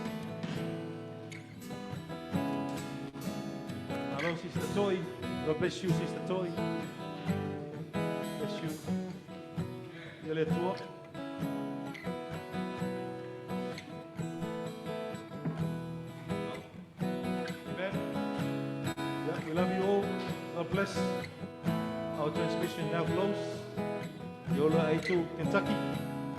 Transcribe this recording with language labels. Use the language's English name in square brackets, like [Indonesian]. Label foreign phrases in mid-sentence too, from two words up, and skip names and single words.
[English] Hello, Sister Toy. God bless you, Sister Toy. Bless you. [Samoan] Ia le tua. [English] Amen. Yeah, we love you all. God bless. Our transmission now closed. Yola A2, Kentucky.